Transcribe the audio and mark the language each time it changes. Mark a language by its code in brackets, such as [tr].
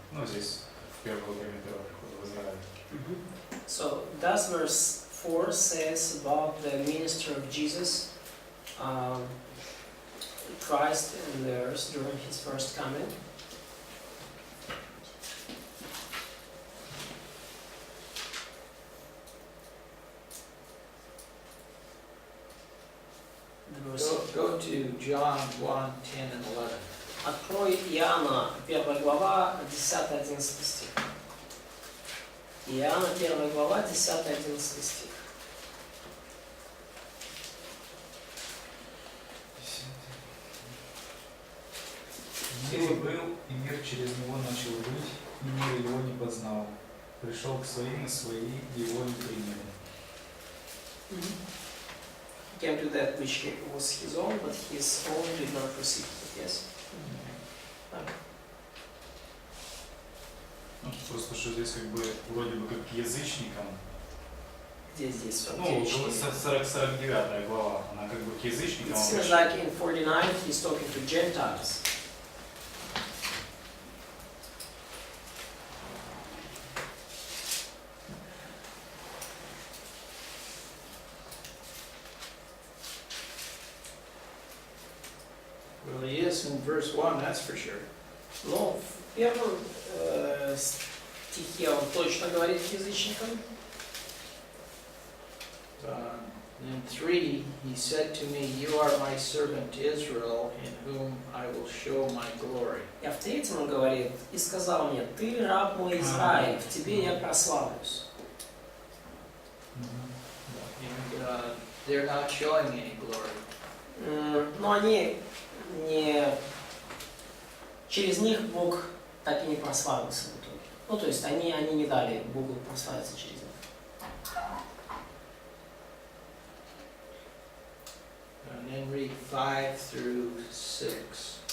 [ru] Ну, здесь в первое время первого прихода в Израиле. [en] So, that's verse 4 says about the ministry of Jesus, Christ in the earth during his first coming. Go to John 1, 10 and 11. [ru] Открой Иоанна, 1 глава, 10-11 стих. Иоанна, 1 глава, 10-11 стих. Мир был, и мир через него начал быть, и мир его не познал. Пришел к своим, и свои его не приняли. [en] He came to that which was his own, but his own did not receive it. Yes? Так. [ru] Ну, просто что здесь как бы вроде бы как к язычникам. Где здесь? Ну, 49 глава, она как бы к язычникам. [en] It seems like in 49 he's talking to Gentiles. Well, he is in verse 1, that's for sure. [ru] Но в первом стихе он точно говорит к язычникам. [en] In 3, he said to me, "You are my servant Israel, in whom I will show my glory." [ru] А в третьем он говорит, и сказал мне, ты раб мой Израиль, в тебе я прославлюсь. [en] And they're not showing any glory. [ru] Но они не... Через них Бог так и не прославился в итоге. Ну, то есть они не дали Богу прославиться через них. [en] And then read 5 through 6.